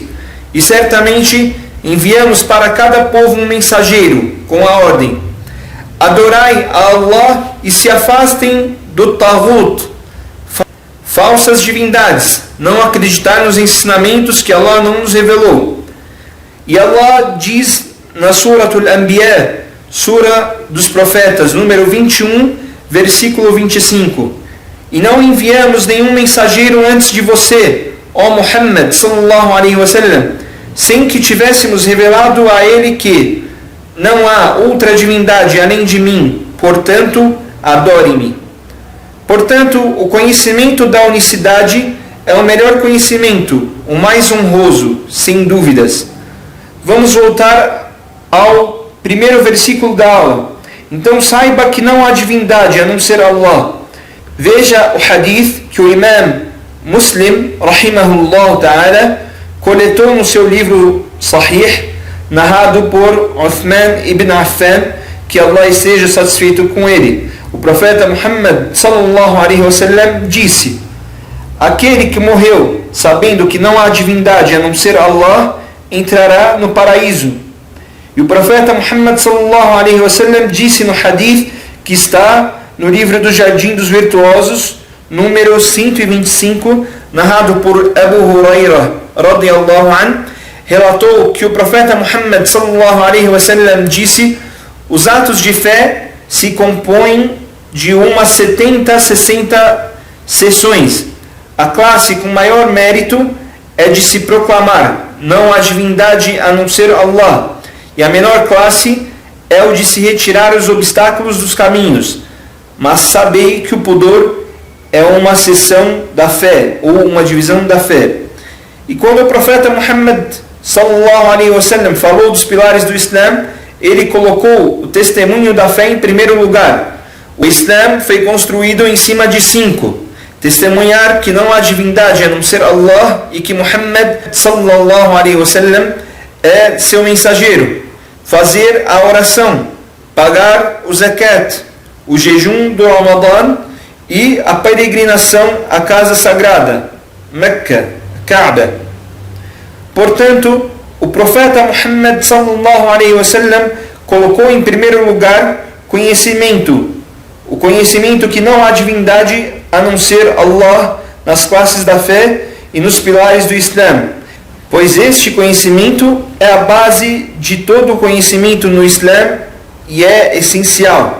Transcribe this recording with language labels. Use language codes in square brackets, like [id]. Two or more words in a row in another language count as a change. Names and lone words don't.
[pt] E certamente enviamos para cada povo um mensageiro, com a ordem: adorai a Allah e se afastem do Taghut, falsas divindades, não acreditar nos ensinamentos que Allah não nos revelou. E Allah diz na Surat Al-Anbiya, Sura dos Profetas, número 21, versículo 25: e não enviamos nenhum mensageiro antes de você, ó Muhammad [ar] صلى الله عليه وسلم, [pt] sem que tivéssemos revelado a ele que não há outra divindade além de mim, portanto, adore-me. Portanto, o conhecimento da unicidade é o melhor conhecimento, o mais honroso, sem dúvidas. Vamos voltar ao primeiro versículo da aula. Então saiba que não há divindade a não ser Allah. Veja o hadith que o Imam Muslim, [ar] رحمه الله تعالى, [pt] coletou no seu livro Sahih, narrado por Uthman ibn Affan, que Allah esteja satisfeito com ele. O profeta Muhammad [ar] صلى الله عليه وسلم [pt] disse: aquele que morreu sabendo que não há divindade a não ser Allah entrará no paraíso. E o profeta Muhammad [ar] صلى الله عليه وسلم [pt] disse no hadith que está no livro do Jardim dos Virtuosos, número 125, narrado por Abu Hurairah [ar] رضي الله عن, [pt] relatou que o profeta Muhammad [ar] صلى الله عليه وسلم [pt] disse: os atos de fé se compõem de umas 60 sessões. A classe com maior mérito é de se proclamar: não há divindade a não ser Allah. E a menor classe é o de se retirar os obstáculos dos caminhos. Mas sabei que o pudor é uma seção da fé, ou uma divisão da fé. E quando o profeta Muhammad [ar] صلى الله عليه وسلم [pt] falou dos pilares do Islã, ele colocou o testemunho da fé em primeiro lugar. O Islã foi construído em cima de 5: testemunhar que não há divindade a não ser Allah e que Muhammad [ar] صلى الله عليه وسلم [pt] é seu mensageiro, fazer a oração, pagar o zakat, o jejum do Ramadan e a peregrinação à casa sagrada, Mecca, Kaaba. Portanto, o profeta Muhammad [ar] صلى الله عليه وسلم [pt] colocou em primeiro lugar conhecimento, o conhecimento que não há divindade a não ser Allah nas classes da fé e nos pilares do Islã, pois este conhecimento é a base de todo o conhecimento no Islã e é essencial.